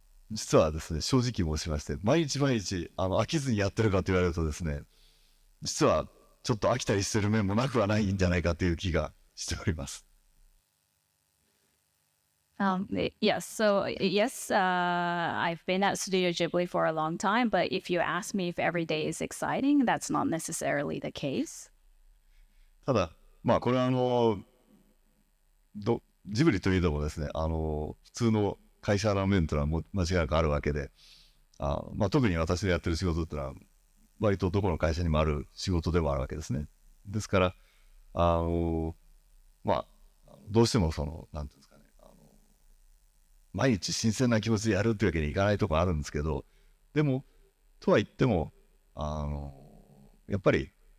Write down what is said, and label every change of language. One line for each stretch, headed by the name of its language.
Japanese: 実はですね、正直申しまして、毎日飽きずにやってるかと言われるとですね、実はちょっと飽きたりしてる面もなくはないんじゃないかという気がしております。
English: Yes, I've been at Studio Ghibli for a long time, but if you ask me if every day is exciting, that's not necessarily the case.
Japanese: ただ、これはジブリといえどもですね、普通の会社の面というのは間違いなくあるわけで、特に私のやってる仕事っていうのは割とどこの会社にもある仕事でもあるわけですね。ですからどうしてもなんていうんですかね、毎日新鮮な気持ちでやるっていうわけにいかないところあるんですけど、でもとは言ってもやっぱり